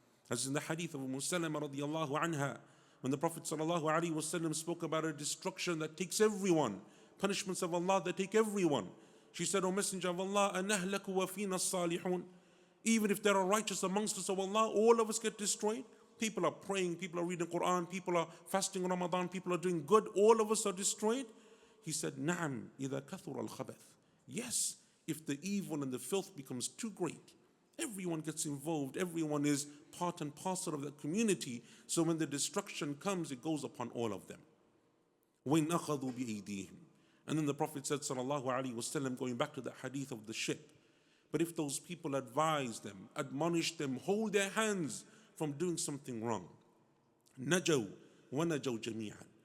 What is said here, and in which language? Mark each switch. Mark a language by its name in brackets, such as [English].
[English] As in the hadith of Salama radiallahu anha, when the Prophet sallallahu alaihi wasallam spoke about a destruction that takes everyone, punishments of Allah that take everyone. She said, O Messenger of Allah, [Arabic] أَنَهْلَكُ وَفِينَا الصَّالِحُونَ. [English] Even if there are righteous amongst us, O Allah, all of us get destroyed. People are praying, people are reading Quran, people are fasting Ramadan, people are doing good, all of us are destroyed. He said, [Arabic] نَعَمْ إِذَا كَثُرَ الْخَبَثِ. [English] Yes, if the evil and the filth becomes too great, everyone gets involved, everyone is part and parcel of that community, so when the destruction comes, it goes upon all of them. [Arabic] وَإِنْ أَخَذُوا بِأَيْدِيهِمْ. [English] And then the Prophet said, sallallahu alaihi wasallam, going back to the hadith of the ship, but if those people advise them, admonish them, hold their hands from doing something wrong, [Arabic] نَجَوْا وَنَجَوْا جَمِيعًا.